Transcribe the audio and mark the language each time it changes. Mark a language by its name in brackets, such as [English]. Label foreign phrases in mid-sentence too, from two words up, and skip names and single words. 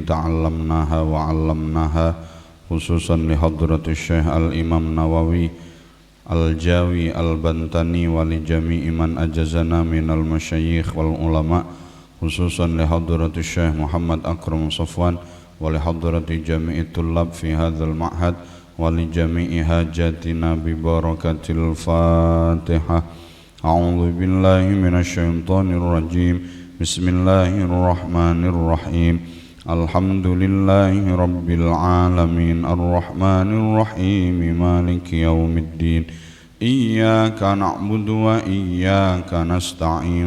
[Arabic] تعلمناها وعلمناها خصوصا لحضرة الشيخ الإمام نووي الجاوي البنتني ولجميع من أجازنا من المشايخ والعلماء خصوصا لحضرة الشيخ محمد أكرم صفوان ولحضرة جميع طلاب في هذا المعهد ولجميع حاجاتنا ببركة الفاتحة. أعوذ بالله من الشيطان الرجيم. بسم الله الرحمن الرحيم. الحمد لله رب العالمين الرحمن الرحيم مالك يوم الدين. إياك نعبد وإياك نستعين.